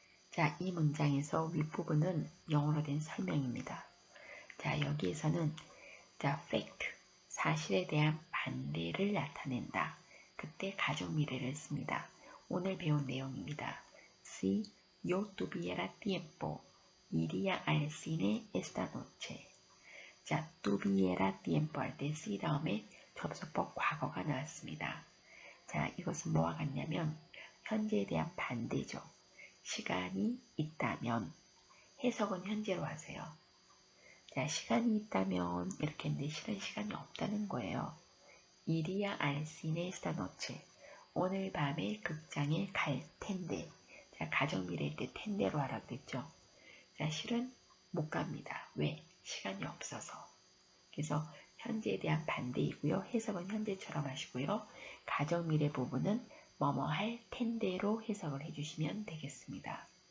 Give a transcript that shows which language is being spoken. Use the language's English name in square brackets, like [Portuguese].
[Korean] 자, 이 문장에서 윗부분은 영어로 된 설명입니다. 자, 여기에서는 자, fact, 사실에 대한 반대를 나타낸다. 그때 가정 미래를 씁니다. 오늘 배운 내용입니다. [Spanish] Si yo tuviera tiempo, iría al cine esta noche. [Korean] 자, [Spanish] tuviera tiempo [Korean] 할 때 si 다음에 접속법 과거가 나왔습니다. 자, 이것은 뭐와 같냐면 현재에 대한 반대죠. 시간이 있다면 해석은 현재로 하세요. 자, 시간이 있다면 이렇게 했는데 실은 시간이 없다는 거예요. [Spanish] 이리야 al cine esta noche. [Korean] 오늘 밤에 극장에 갈 텐데. 자, 가정미래일 때 텐데로 하라고 그랬죠. 자, 실은 못 갑니다. 왜? 시간이 없어서. 그래서 현재에 대한 반대이고요. 해석은 현재처럼 하시고요. 가정미래 부분은 뭐뭐 할 텐데로 해석을 해주시면 되겠습니다.